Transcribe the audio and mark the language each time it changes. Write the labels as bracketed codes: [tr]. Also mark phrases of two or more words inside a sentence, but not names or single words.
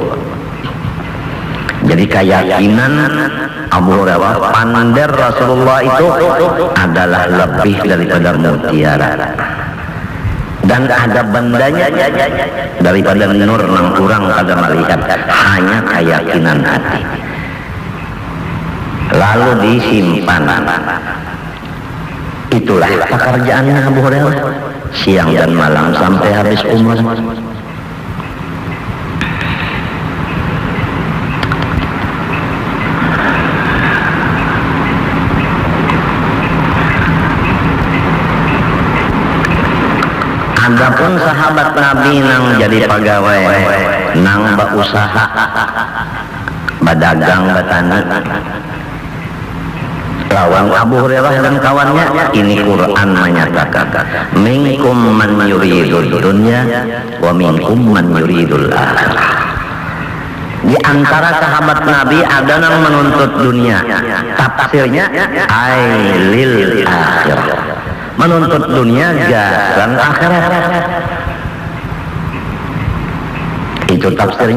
[bjn] Jadi keyakinan Abu Hurairah pandar Rasulullah itu adalah lebih daripada mutiara. Dan ada bandanya daripada nur nang kurang pada melihat, hanya keyakinan hati. Lalu disimpan. Itulah pekerjaannya Abu Hurairah siang dan malam sampai habis umur. Adapun sahabat Nabi nang jadi pegawai, nang berusaha, berdagang, bertani, lawan Abu Hurairah dan kawannya, ini Quran menyatakan, [ar] منكم من يريد الدنيا، ومنكم من يريد الآخرة. [bjn] Di antara sahabat Nabi ada yang menuntut dunia, tafsirnya [ar] إلى الآخرة. [bjn] Menuntut dunia gasan akhirat. Itu tafsirnya.